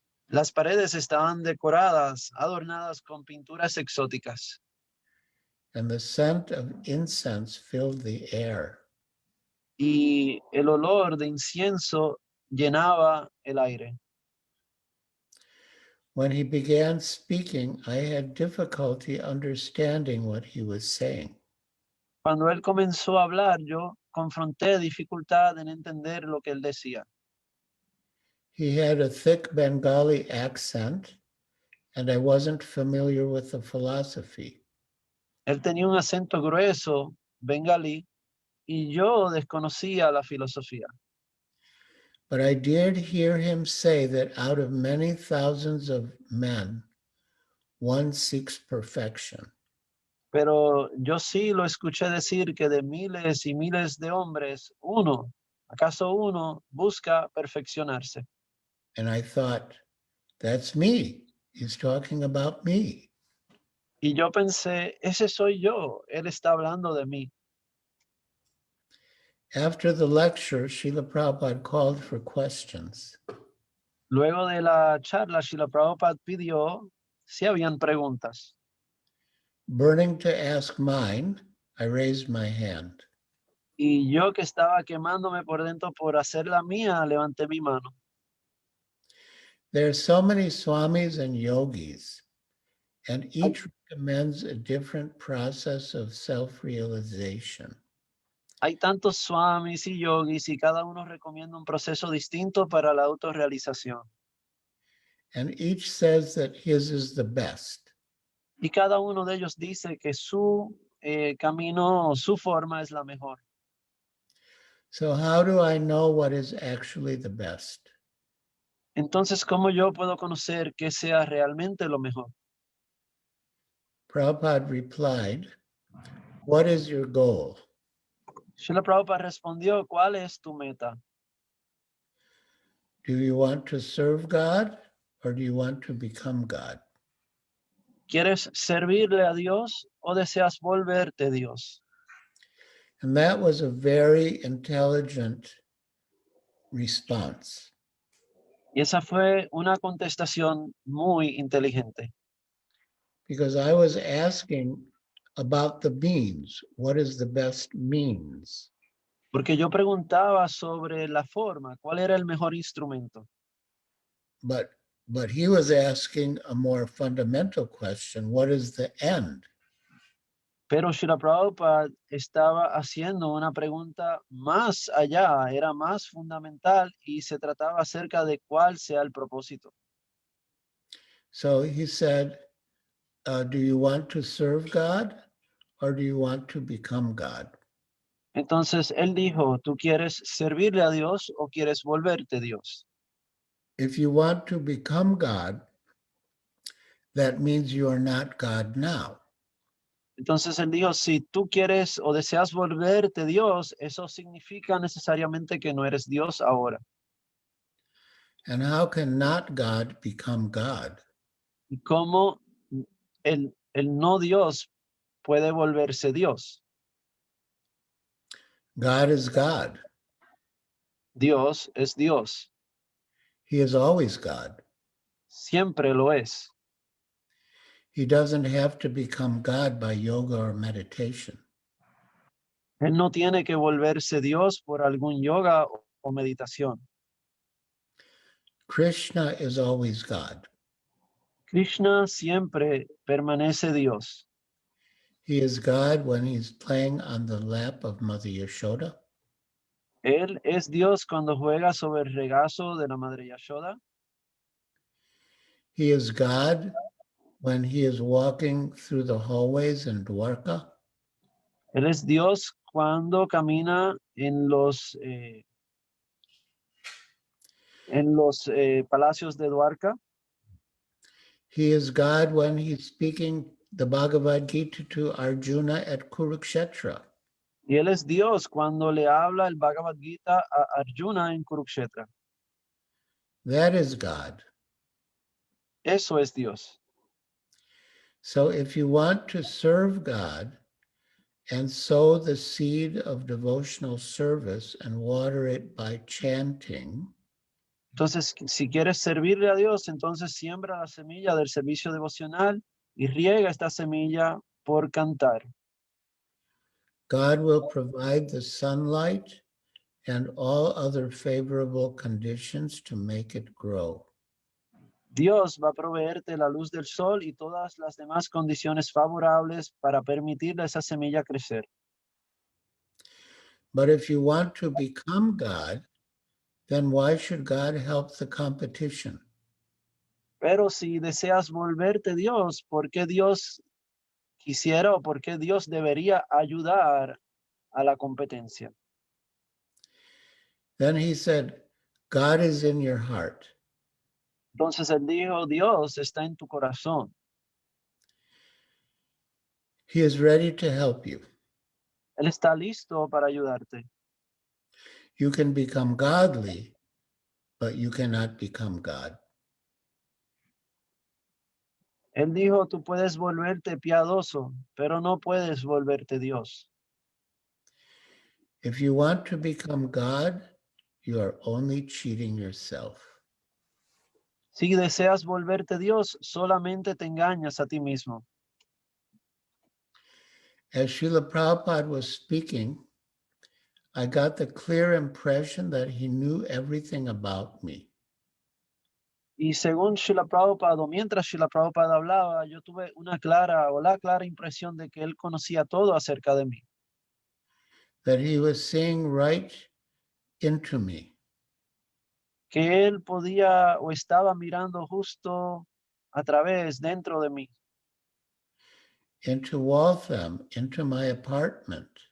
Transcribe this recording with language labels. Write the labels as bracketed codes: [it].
[es] Las paredes estaban decoradas, adornadas con pinturas exóticas. [en] And the scent of incense filled the air. [es] Y el olor de incienso llenaba el aire. [en] When he began speaking, I had difficulty understanding what he was saying. [es] Cuando él comenzó a hablar, yo confronté dificultad en entender lo que él decía. [en] He had a thick Bengali accent, and I wasn't familiar with the philosophy. [es] Él tenía un acento grueso, bengalí, y yo desconocía la filosofía. [en] But I did hear him say that out of many thousands of men, one seeks perfection. [es] Pero yo sí lo escuché decir que de miles y miles de hombres, ¿acaso uno busca perfeccionarse? [en] And I thought, that's me. He's talking about me. [es] Y yo pensé, ese soy yo, él está hablando de mí. [en] After the lecture, Srila Prabhupada called for questions. [es] Luego de la charla, Srila Prabhupada pidió si habían preguntas. [en] Burning to ask mine, I raised my hand. [es] Y yo que estaba quemándome por dentro por hacer la mía, levanté mi mano. [en] There are so many swamis and yogis, and each recommends a different process of self-realization. [es] Hay tantos swamis y yogis y cada uno recomienda un proceso distinto para la autorrealización. [en] And each says that his is the best. [es] Y cada uno de ellos dice que su camino, su forma es la mejor. [en] So how do I know what is actually the best? [es] Entonces, ¿cómo yo puedo conocer qué sea realmente lo mejor? [en] Prabhupada replied, what is your goal? [es] Srila Prabhupada respondió, ¿cuál es tu meta? [en] Do you want to serve God or do you want to become God? [es] ¿Quieres servirle a Dios o deseas volverte Dios? [en] And that was a very intelligent response. [es] Y esa fue una contestación muy inteligente. [en] Because I was asking about the means. What is the best means? [es] Porque yo preguntaba sobre la forma, ¿cuál era el mejor instrumento? [en] But he was asking a more fundamental question. What is the end? [es] Pero Srila Prabhupada estaba haciendo una pregunta más allá, era más fundamental y se trataba acerca de cuál sea el propósito. [en] So he said, do you want to serve God or do you want to become God? [es] Entonces él dijo, ¿tú quieres servirle a Dios o quieres volverte Dios? [en] If you want to become God, that means you are not God now. [es] Entonces él dijo, si tú quieres o deseas volverte Dios, eso significa necesariamente que no eres Dios ahora. [en] And how can not God become God? [es] ¿Y cómo el no Dios puede volverse Dios? [en] God is God. [es] Dios es Dios, [en] He is always God. [es] siempre lo es. [en] He doesn't have to become God by yoga or meditation. [es] Él no tiene que volverse Dios por algún yoga o meditación. [en] Krishna is always God. [es] Krishna siempre permanece Dios. [en] He is God when he's playing on the lap of Mother Yashoda. [es] Él es Dios cuando juega sobre el regazo de la Madre Yashoda. [en] He is God when he is walking through the hallways in Dwarka. [es] Él es Dios cuando camina en en los palacios de Dwarka. [en] He is God when he's speaking the Bhagavad Gita to Arjuna at Kurukshetra. [es] Y él es Dios cuando le habla el Bhagavad Gita a Arjuna en Kurukshetra. [en] That is God. [es] Eso es Dios. [en] So if you want to serve God and sow the seed of devotional service and water it by chanting, [es] Entonces, si quieres servirle a Dios, entonces siembra la semilla del servicio devocional y riega esta semilla por cantar. [en] God will provide the sunlight and all other favorable conditions to make it grow. [es] Dios va a proveerte la luz del sol y todas las demás condiciones favorables para permitirle a esa semilla crecer. [en] But if you want to become God, then why should God help the competition? [es] Pero si deseas volverte Dios, ¿por qué Dios quisiera o por qué Dios debería ayudar a la competencia? [en] Then he said, God is in your heart. [es] Entonces él dijo, Dios está en tu corazón. [en] He is ready to help you. [es] Él está listo para ayudarte. [en] You can become godly, but you cannot become God. [es] Él dijo, tú puedes volverte piadoso, pero no puedes volverte Dios. [en] If you want to become God, you are only cheating yourself. [es] Si deseas volverte Dios, solamente te engañas a ti mismo. [en] As Srila Prabhupada was speaking, I got the clear impression that he knew everything about me. [es] Y según Srila Prabhupada, mientras Srila Prabhupada hablaba, yo tuve la clara impresión de que él conocía todo acerca de mí. [en] That he was seeing right into me. [es] Que él podía o estaba mirando justo a través, dentro de mí. [en] Into Waltham, into my apartment.